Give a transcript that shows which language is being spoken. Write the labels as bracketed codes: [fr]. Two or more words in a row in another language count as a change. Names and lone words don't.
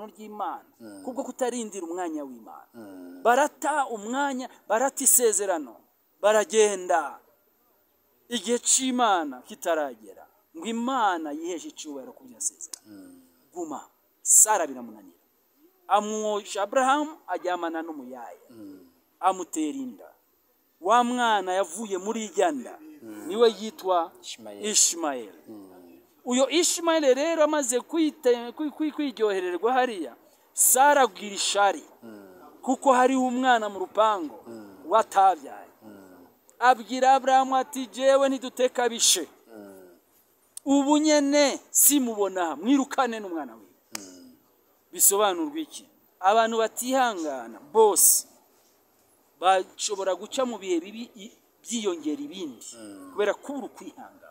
[rn] ry'Imana kubwo kutarindira umwanya w'Imana barata umwanya barata isezerano baragenda igihe cy'Imana kitaragera ngo Imana yiheje icyubahiro ku byasezerano guma Sara biramunanira amwosha Abrahamu ajyamana n'umuyaya amutera inda wa mwana yavuye muri ijyanda niwe yitwa Ishmael uyo Ishmael rero amaze kwiryohererwa hariya Sara abwira ishari kuko hari umwana mu rupango watabyaye abwira Abrahamu ati jewe ntiduteka bishe ubu nyene simubona mwirukane n'umwana we bisobanurwa iki abantu batihangana bose bashobora guca mu bihe bibi byiyongera ibindi kubera kubura kwihangana